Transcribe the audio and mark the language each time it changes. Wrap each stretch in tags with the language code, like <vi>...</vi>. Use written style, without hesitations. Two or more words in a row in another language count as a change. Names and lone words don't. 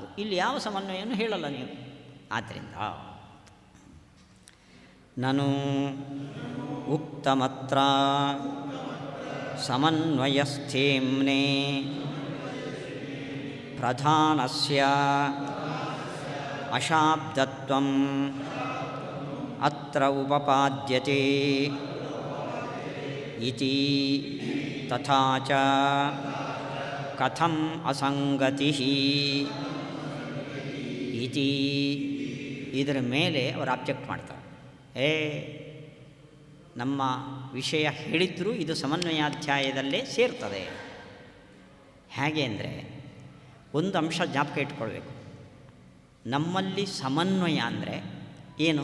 <kn>ಇಲ್ಲಿ ಯಾವ ಸಮನ್ವಯವನ್ನು ಹೇಳಲ್ಲ ನೀವು. ಆದ್ದರಿಂದ</kn> <sa>ನನು ಉಕ್ತಮತ್ರ ಸಮನ್ವಯಸ್ಥೇಮ್ನೆ ಪ್ರಧಾನಸ್ಯ ಅಶಾಬ್ದತ್ವಂ ಅತ್ರ ಉಪಪಾದ್ಯತೆ ಇತಿ ತಥಾ ಚ ಕಥಂ ಅಸಂಗತಿ ಇತಿ.</sa> <kn>ಇದರ ಮೇಲೆ ಅವರು ಆಬ್ಜೆಕ್ಟ್ ಮಾಡ್ತಾರೆ. ನಮ್ಮ ವಿಷಯ ಹೇಳಿದರೂ ಇದು ಸಮನ್ವಯಾಧ್ಯಾಯದಲ್ಲೇ ಸೇರ್ತದೆ. ಹೇಗೆ ಅಂದರೆ ಒಂದು ಅಂಶ ಜ್ಞಾಪಕ ಇಟ್ಕೊಳ್ಬೇಕು. ನಮ್ಮಲ್ಲಿ ಸಮನ್ವಯ ಅಂದರೆ ಏನು?</kn>